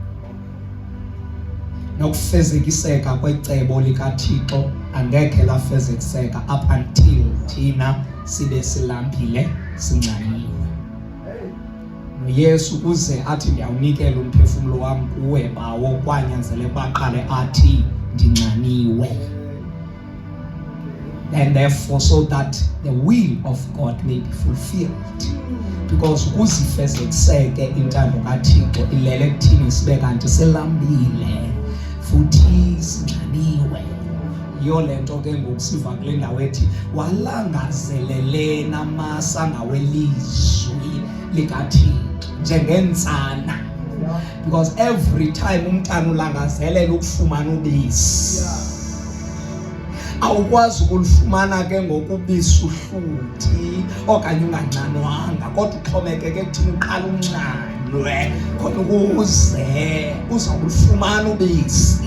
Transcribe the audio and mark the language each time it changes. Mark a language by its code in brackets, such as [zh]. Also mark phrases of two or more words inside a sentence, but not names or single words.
[xh] Nokufezekiseka kwecebo likaThixo angekhe lafezekiseka [en] up until [xh] thina sibe silambile sinxaniwe. Yesu uze athi ndiyawunikela umphefumulo wami kuwe bawo kwanyanzeleka baqale athi ndinxaniwe. [en] And therefore so that the will of God may be fulfilled. [xh] Because ukuzifezekiseke intando kaThixo ilele ekuthini sibe kanti silambile futhi sinxaniwe. Yiyo le nto ke ngoku siva kule ndawo ethi walangazelelena amasanga welizwi likaThixo njengentsana. Because every time umntana ulangazelela ukufumana ubisi, awukwazi ukulifumana ke ngokubisi uhluthi okanye unganxanwanga, kodwa uxhomekeke ekuthini uqala unxanwe khona ukuze uzawulifumana ubisi.